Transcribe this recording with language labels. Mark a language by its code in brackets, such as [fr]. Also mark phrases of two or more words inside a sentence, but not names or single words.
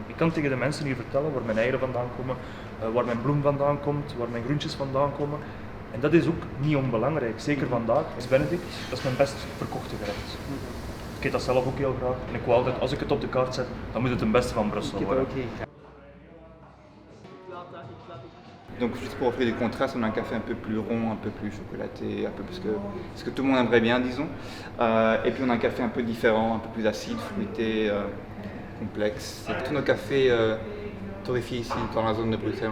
[nl] Ik kan tegen de mensen hier vertellen waar mijn eieren vandaan komen, waar mijn bloem vandaan komt, waar mijn groentjes vandaan komen. En dat is ook niet onbelangrijk, zeker vandaag. Als Benedict, dat is mijn best verkochte gerecht. Ik eet dat zelf ook heel graag en ik wil altijd, als ik het op de kaart zet, dan moet het een beste van Brussel worden. [fr] Donc juste pour offrir des contrastes, on a un café un peu plus rond, un peu plus chocolaté, un peu plus ce que tout le monde aimerait bien, disons. Et puis on a un café un peu différent, un peu plus acide, fruité, complexe. Tous nos cafés torréfiés ici, dans la zone de Bruxelles.